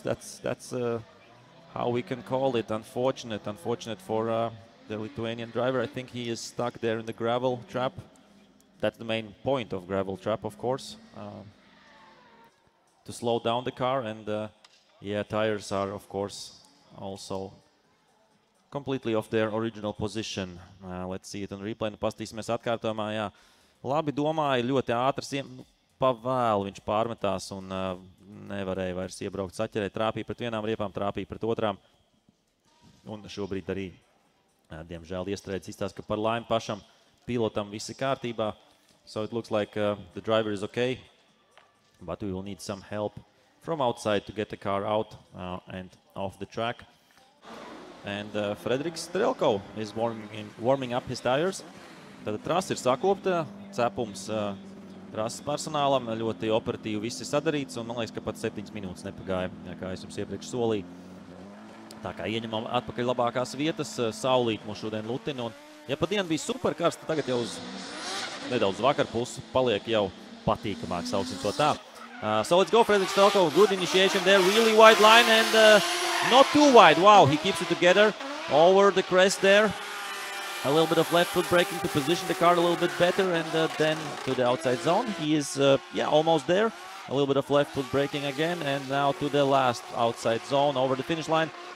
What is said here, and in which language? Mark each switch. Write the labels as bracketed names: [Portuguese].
[English] That's how we can call it. Unfortunate for the Lithuanian driver. I think he is stuck there in the gravel trap. That's the main point of gravel trap, of course, to slow down the car. And tires are, of course, also completely off their original position. Let's see it on replay. [Latvian] Pastīsimies atkārtojumā, jā. Labi domāja, ļoti ātrs, pa vēlu viņš pārmetās un nevarēja vairs iebraukt saķerēt, trāpīja pret vienām riepām, trāpīja pret otrām. Un šobrīd arī, diemžēl, iestrēdz izstāst, ka par laimi pašam pilotam viss ir kārtībā. [English] So it looks like the driver is okay, but we will need some help from outside to get the car out and off the track. And Frederiks Strelko is warming up his tires. [Latvian] Tad trasa ir sakopta, cepums trases personālam, ļoti operatīvi viss ir sadarīts, un man liekas, ka pat 7 minūtes nepagāja, kā es jums iepriekš solīju. Tā kā ieņemam atpakaļ labākās vietas, saulīt mūs šodien lutina, un ja pa dienu bija super karsta, tagad jau uz nedaudz vakarpusi paliek jau patīkamāk, sauksim to tā. [English] So let's go, Frederiks Strelko, good initiation there, really wide line and not too wide, wow, he keeps it together over the crest there. A little bit of left foot braking to position the car a little bit better, and then to the outside zone. He is, almost there. A little bit of left foot braking again, and now to the last outside zone over the finish line.